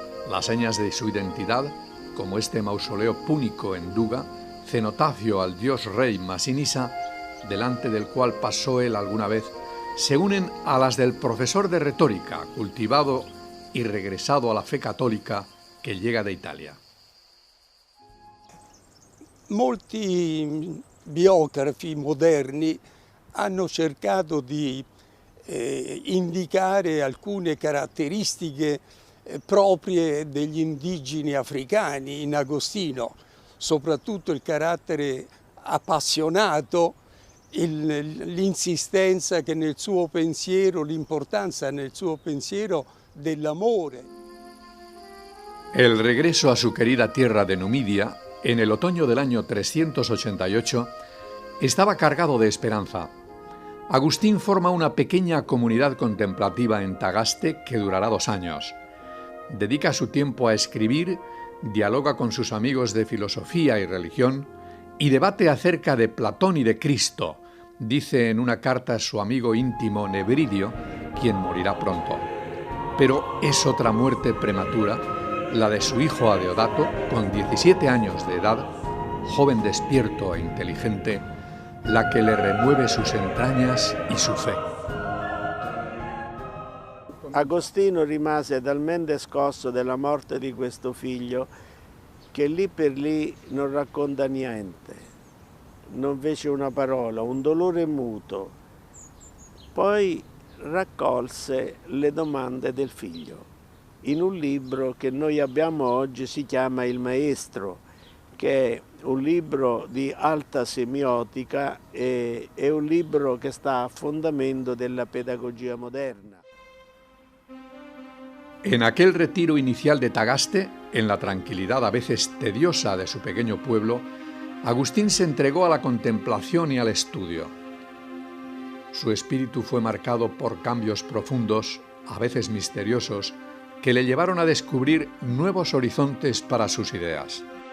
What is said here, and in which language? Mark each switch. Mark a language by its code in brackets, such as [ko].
[es] Las señas de su identidad, como este mausoleo púnico en Duga, cenotafio al dios rey Masinisa, delante del cual pasó él alguna vez, se unen a las del profesor de retórica, cultivado y regresado a la fe católica, que llega de Italia. [it] Molti biografi moderni hanno cercato di indicare alcune caratteristiche proprie degli indigeni africani in Agostino, soprattutto il carattere appassionato, l'insistenza che nel suo pensiero, l'importanza nel suo pensiero dell'amore. [es] El regreso a su querida tierra de Numidia, en el otoño del año 388, estaba cargado de esperanza. Agustín forma una pequeña comunidad contemplativa en Tagaste que durará 2 años. Dedica su tiempo a escribir, dialoga con sus amigos de filosofía y religión y debate acerca de Platón y de Cristo, dice en una carta a su amigo íntimo Nebridio, quien morirá pronto. Pero es otra muerte prematura, la de su hijo Adeodato, con 17 años de edad, joven despierto e inteligente, la que le remueve sus entrañas y su fe. [it] Agostino rimase talmente scosso della morte di questo figlio che lì per lì non racconta niente, non fece una parola, un dolore muto. Poi raccolse le domande del figlio in un libro che noi abbiamo oggi, si chiama Il Maestro, che è un libro di alta semiotica e è un libro che sta a fondamento della pedagogia moderna. [es] En aquel retiro inicial de Tagaste, en la tranquilidad a veces tediosa de su pequeño pueblo, Agustín se entregó a la contemplación y al estudio. Su espíritu fue marcado por cambios profundos, a veces misteriosos, que le llevaron a descubrir nuevos horizontes para sus ideas.